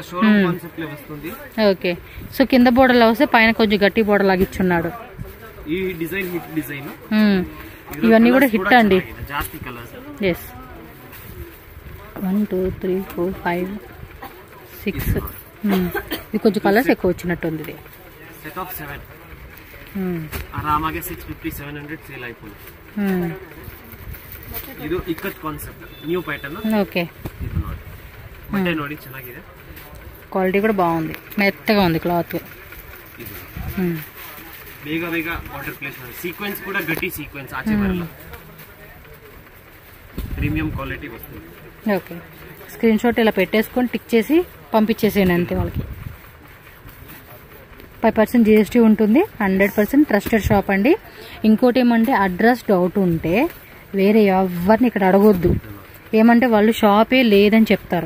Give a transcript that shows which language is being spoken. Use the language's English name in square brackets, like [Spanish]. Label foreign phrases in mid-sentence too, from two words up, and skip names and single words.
[Telugu] ఓకే, సో కింద బోర్డర్ లో వస్తే పైన కొంచెం గట్టి బోర్డర్ లాగా ఇచ్చున్నాడు. ఇవన్నీ కూడా హిట్ అండి. ఎస్, 1 2 3 4 5 6 ఇది కొంచెం కలర్స్ ఎక్కువ వచ్చినట్టుంది. ఇది సెట్ ఆఫ్ 7 [Kannada] ಆರಾಮಾಗಿ 650 700 ಸೇಲ್ ಆಯ್ತು. ಇದು ಇಕ್ಕತ್ ಕಾನ್ಸೆಪ್ಟ್, ನ್ಯೂ ಪ್ಯಾಟರ್ನ್. [Telugu] ఓకే, [Kannada] ಬಟ್ಟೆ ನೋಡಿ ಚೆನ್ನಾಗಿದೆ, [Telugu] క్వాలిటీ కూడా బాగుంది, మెత్తగా ఉంది క్లాత్. [Kannada] ಬೇಗ ಬೇಗ ಆರ್ಡರ್ ಪ್ಲೇಸ್ ಮಾಡಿ. ಸೀಕ್ವೆನ್ಸ್ ಕೂಡ ಗಟ್ಟಿ ಸೀಕ್ವೆನ್ಸ್, ಆಚೆ ಬರಲ್ಲ, [Telugu] ప్రీమియం క్వాలిటీ వస్తుంది. ఓకే, స్క్రీన్ షాట్ ఇలా పెట్టేసుకొని టిక్ చేసి పంపించేసేయండి అంతే. వాళ్ళకి 5% GST ఉంటుంది, 100% ట్రస్టెడ్ షాప్ అండి. ఇంకోటి ఏమంటే అడ్రస్ డౌట్ ఉంటే వేరే ఎవరిని ఇక్కడ అడగొద్దు, ఏమంటే వాళ్ళు షాపే లేదని చెప్తారు.